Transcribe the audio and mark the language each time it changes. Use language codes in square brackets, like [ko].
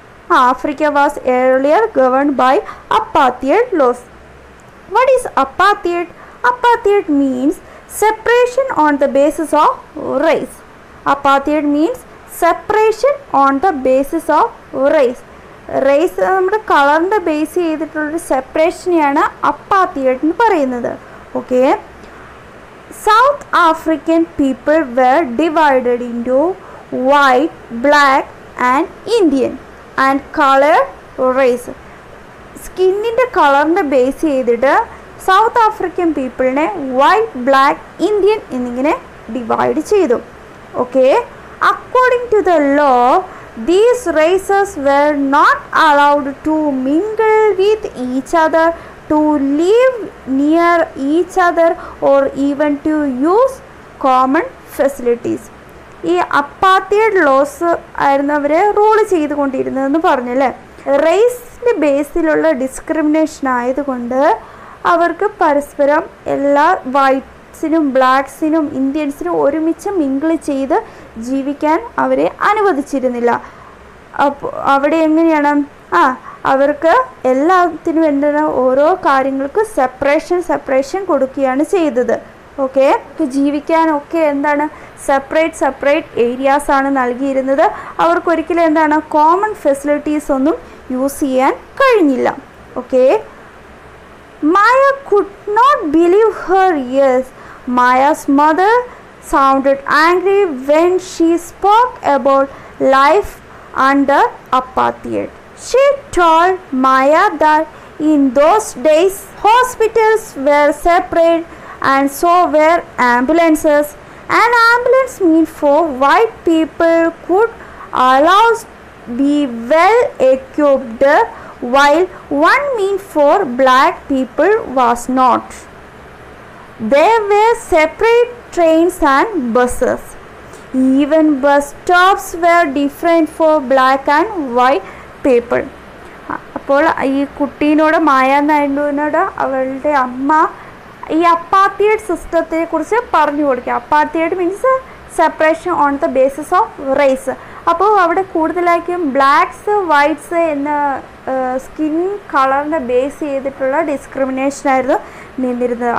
[en] Africa was earlier governed by apartheid laws. What is apartheid? Apartheid means separation on the basis of race. Apartheid means separation on the basis of race. [ml] Raise നമ്മുടെ കളറിൻ്റെ base ചെയ്തിട്ടുള്ളൊരു സെപ്പറേഷനെയാണ് അപ്പാർത്തൈഡ് എന്ന് പറയുന്നത്. Okay. [en] South African people were divided into white, black and Indian and colour race. [ml] സ്കിന്നിൻ്റെ കളറിൻ്റെ base ചെയ്തിട്ട് south African പീപ്പിളിനെ white, black, Indian എന്നിങ്ങനെ divide ചെയ്തു. Okay. [en] According to the law, these races were not allowed to mingle with each other, to live near each other or even to use common facilities. [ml] ഈ അപ്പാർത്തൈഡ് loss ആയിരുന്നു അവർ rule ചെയ്തുകൊണ്ടിരുന്നതെന്ന് പറഞ്ഞല്ലേ. റേസിൻ്റെ ബേസിലുള്ള discrimination ആയതുകൊണ്ട് അവർക്ക് പരസ്പരം എല്ലാ വൈറ്റ്സിനും ബ്ലാക്സിനും ഇന്ത്യൻസിനും ഒരുമിച്ച് മിങ്കിൾ ചെയ്ത് ജീവിക്കാൻ അവരെ അനുവദിച്ചിരുന്നില്ല. അപ്പോൾ അവിടെ എങ്ങനെയാണ് അവർക്ക് എല്ലാത്തിനും എന്താണ് ഓരോ കാര്യങ്ങൾക്ക് സെപ്പറേഷൻ കൊടുക്കുകയാണ് ചെയ്തത്. ഓക്കെ. ജീവിക്കാനൊക്കെ എന്താണ് സെപ്പറേറ്റ് ഏരിയാസ് ആണ് നൽകിയിരുന്നത്. അവർക്കൊരിക്കലും എന്താണ് കോമൺ ഫെസിലിറ്റീസ് ഒന്നും യൂസ് ചെയ്യാൻ കഴിഞ്ഞില്ല. Okay. [en] Maya could not believe her ears. Maya's mother sounded angry when she spoke about life under apartheid. She told Maya that in those days hospitals were separate and so were ambulances. An ambulance meant for white people could allow be well equipped, while one meant for black people was not. There were separate trains and buses. Even bus stops were different for black and white people. [ml] അപ്പോൾ ഈ കുട്ടീനോട് മായ നായിഡുവിനോട് അവളുടെ അമ്മ ഈ അപ്പാർത്തൈഡ് സിസ്റ്റത്തെ കുറിച്ച് പറഞ്ഞു കൊടുക്കുക. [en] Apartheid means separation on the basis of race. [ml] അപ്പോൾ അവിടെ കൂടുതലായിട്ടും ബ്ലാക്സ്, വൈറ്റ്സ് എന്ന സ്കിൻ കളറിനെ ബേസ് ചെയ്തിട്ടുള്ള ഡിസ്ക്രിമിനേഷനായിരുന്നു നിന്നിരുന്നത്.